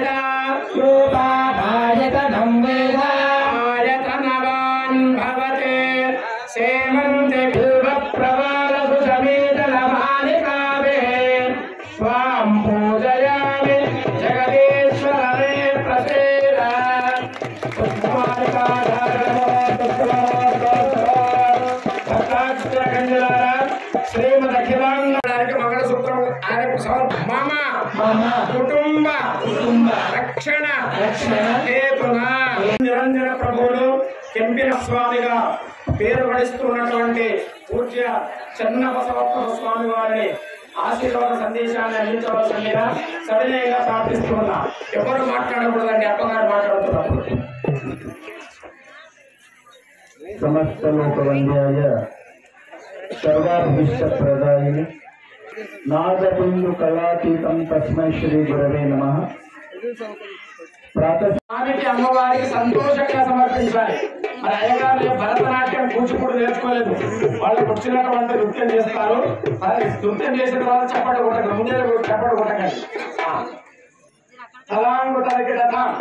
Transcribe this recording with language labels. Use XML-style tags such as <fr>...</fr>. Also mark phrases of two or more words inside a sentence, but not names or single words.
<sa>रूपाभायतनं वेद आयतनवान् भवति सेवन्ते बिल्वप्रवालसु समेतनमालिकावे स्वां पूजयामि जगदीश्वरे प्रसीद మంగళసూత్రం</sa> <te>కుటుంబ రక్షణ నిరంజన ప్రభువులు కెంపిన స్వామిగా పేరు పడిస్తున్నటువంటి పూజ్య చెన్న బసవప్ప స్వామి వారిని ఆశీర్వాద సందేశాన్ని అందించవలసిందిగా సవినయంగా ప్రార్థిస్తున్నా. ఎవరు మాట్లాడకూడదండి, అప్పగారు మాట్లాడుతున్నప్పుడు.</te> <sa>समस्त लोकवंद्याय सर्वाभीष्ट प्रदायिनि नादबिंदु कलातीतं तस्मै श्री गुरवे नमः.</sa> <te>స్వామికి అమ్మవారికి సంతోషంగా సమర్పించాలి. మరి అయ్యగారు భరతనాట్యం కూచిపూడి నేర్చుకోలేదు. వాళ్ళకి వచ్చినటువంటి నృత్యం చేస్తారు. నృత్యం చేసిన తర్వాత చప్పటి కొట్టకండి, ముందే చప్పటి కొట్టకండి. తలాంగు తలకి రథ</te>